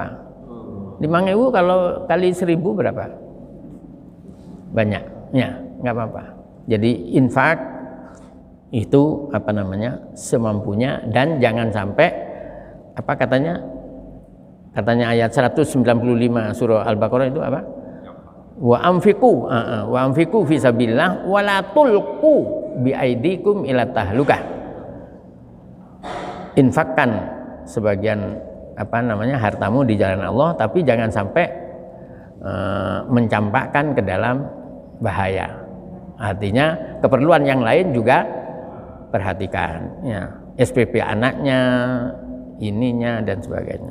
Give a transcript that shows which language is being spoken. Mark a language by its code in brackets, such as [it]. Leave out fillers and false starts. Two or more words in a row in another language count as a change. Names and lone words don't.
[id] 5.000 kalau kali 1.000 berapa? Banyak. Ya, enggak apa-apa. Jadi infak itu semampunya, dan jangan sampai katanya ayat 195 surah Al-Baqarah itu apa? [ar] وأنفقوا في سبيل الله ولا تلقوا بأيديكم إلى التهلكة. [id] Infakkan sebagian hartamu di jalan Allah, tapi jangan sampai mencampakkan ke dalam bahaya. Artinya keperluan yang lain juga perhatikan, ya, SPP anaknya, ininya dan sebagainya.